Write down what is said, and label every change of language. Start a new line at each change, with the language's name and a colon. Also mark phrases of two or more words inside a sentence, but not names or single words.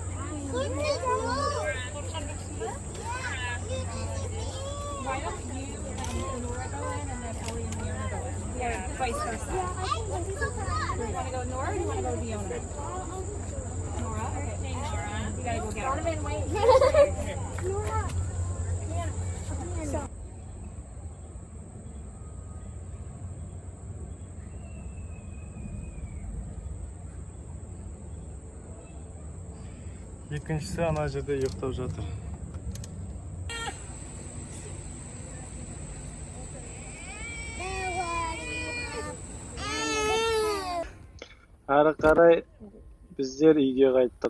English: Vice versa. You want to go Nora or you want to go Fiona? Nora? Okay. Nora. You gotta go get her. Wait. Nora.
Kazakh: Екіншісі ана жерде ұйықтап жатыр. Әрі қарай біздер үйге қайттық.